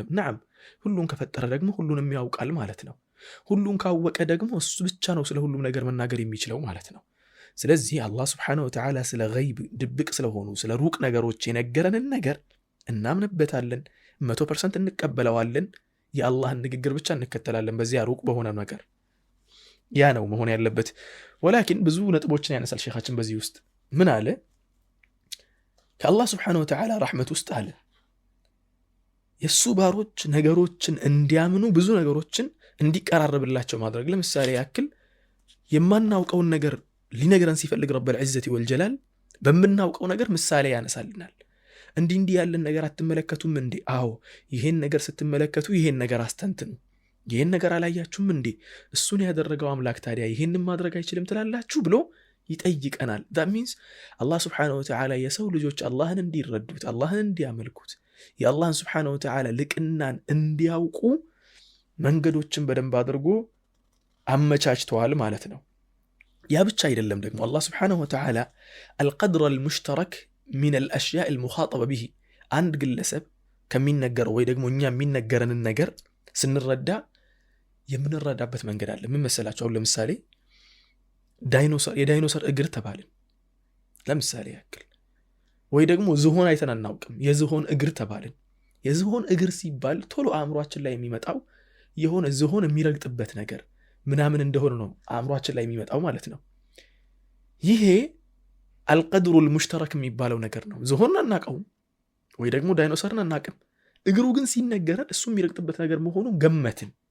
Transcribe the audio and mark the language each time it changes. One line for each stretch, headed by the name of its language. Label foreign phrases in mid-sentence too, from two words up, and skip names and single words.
Amharic: ነዓም። ሁሉን ከፈጠረ ደግሞ ሁሉንም ያውቃል ማለት ነው። ሁሉን ካወቀ ደግሞ እሱ ብቻ ነው ስለ ሁሉም ነገር መናገር የሚችለው ማለት ነው። ስለዚህ አላህ
Arabic: سبحانه وتعالى
Amharic: ስለ ገይብ ድብቅ ስለሆኑ ስለ ሩቅ ነገሮች የነገረንን ነገር እናምንበታለን፣ 100% እንቀበለዋለን። የአላህን ንግግር ብቻ እንከተላለን በዚያ ሩቅ በሆነ ነገር። ያ ነው መሆን ያለበት። ወላኪን ብዙ ነጥቦችን ያነሳል ሼኻችን በዚህ ውስጥ ምን አለ? ከአላህ
Arabic: سبحانه وتعالى
Amharic: ረሕመት ውስጥ አለ የሱ ባሮች ነገሮችን እንዲያምኑ ብዙ ነገሮችን እንዲቀራረብላቸው ማድረግ። ለምሳሌ ያክል የማናውቀውን ነገር ሊነገረን ሲፈልግ ረብ
Arabic: العزة والجلال
Amharic: በምናውቀው ነገር ምሳሌ ያነሳልናል። እንዲህ ያለን ነገር አትመለከቱም እንዴ? አዎ ይሄን ነገር ስትመለከቱ ይሄን ነገር አስተንትኑ። ይሄን ነገር አላያችሁም እንዴ? እሱን ያደረገው አምላክ ታዲያ ይሄንን ማድረግ አይችልም ትላላችሁ ብሎ ይጠይቀናል።
English: that means
Amharic: አላህ
Arabic: سبحانه و
Amharic: Ta'ala የሰው ልጆች አላህን እንዲረዱት አላህን እንዲያመልኩት የአላህን
Arabic: سبحانه وتعالى
Amharic: ልቅናን እንዲያውቁ መንገዶችን በደንብ አድርጎ አመቻችተዋል ማለት ነው። ያ ብቻ አይደለም ደግሞ አላህ
Arabic: سبحانه وتعالى القدر المشترك من الأشياء المخاطبة به
Amharic: አንድ ግለሰብ ከሚነገረው ወይ ደግሞ እኛ የሚነገረንን ነገር ስንረዳ የምንረዳበት መንገድ አለ። ምን መሰላችሁ? አሁን ለምሳሌ የዳይኖሰር እግር ተባልን ለምሳሌ ያክል፣ ወይ ደግሞ ዝሆን አይተን አናውቅም የዝሆን እግር ተባልን። የዝሆን እግር ሲባል ቶሎ አእምሯችን ላይ የሚመጣው የሆነ ዝሆን የሚረግጥበት ነገር ምናምን እንደሆነ ነው አእምሯችን ላይ የሚመጣው ማለት ነው። ይሄ
Arabic: القدر المشترك
Amharic: የሚባለው ነገር ነው። ዝሆን አናውቀውም ወይ ደግሞ ዳይኖሰርን አናውቅም። እግሩ ግን ሲነገረን እሱ የሚረግጥበት ነገር መሆኑ ገመትን።